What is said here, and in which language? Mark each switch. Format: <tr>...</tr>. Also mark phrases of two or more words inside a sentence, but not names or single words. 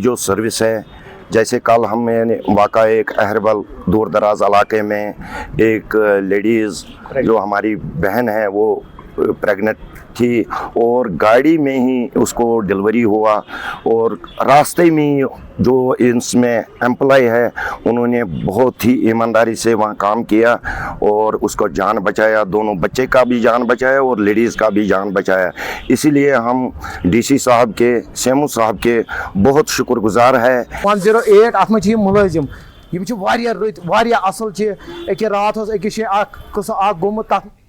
<hi>जो सर्विस है, जैसे कल हमें वाक़ा एक अहरबल दूर दराज इलाके में एक लेडीज़ जो हमारी बहन है वो प्रेग्नेंट थी और गाड़ी में ही उसको डिलीवरी हुआ और रास्ते में जो इसमें एम्प्लॉय है उन्होंने बहुत ही ईमानदारी से वहाँ काम किया और उसको जान बचाया, दोनों बच्चे का भी जान बचाया और लेडीज़ का भी जान बचाया। इसीलिए हम डीसी साहब के, सेमू साहब के बहुत शुक्रगुजार है।</hi> <ks>108 अत मे मुलाजिम यम वारिया रत वारिया असल एके रात अकिस गोमुत</ks>